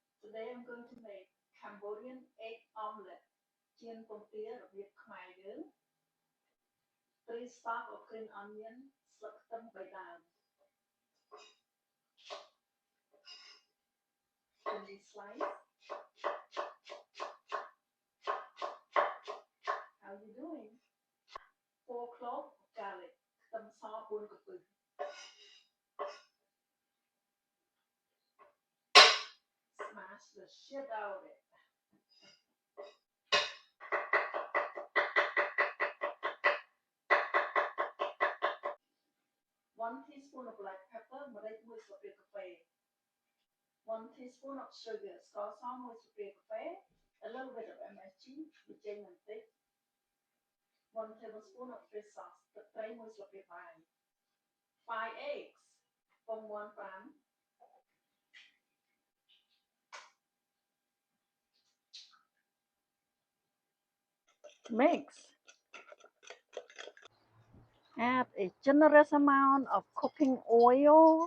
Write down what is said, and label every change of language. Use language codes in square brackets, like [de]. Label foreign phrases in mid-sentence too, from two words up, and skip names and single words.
[en] Today I'm going to make Cambodian egg omelette. Chiên pom tía [km] របៀបខ្មែរយើង [en] 3 stalk of green onion [km] ស្លឹកខ្ទឹម3ដើម [en] chili slice. How you doing? 4 cloves of garlic [km] ខ្ទឹមស4កំពឹស [en] Smash the shit out of it. 1 teaspoon of black pepper [km] ម្រេច1ស្លាបព្រាកាហ្វេ [en] 1 teaspoon of sugar [km] ស្ករស1ស្លាបព្រាកាហ្វេ [en] a little bit of MSG [km] ប៊ីចេងបន្តិច [en] 1 tablespoon of fish sauce [km] ទឹកត្រី1ស្លាបព្រាបាយ [en] 5 eggs [km] ពងមាន់5 [en] Mix. Add a generous amount of cooking oil.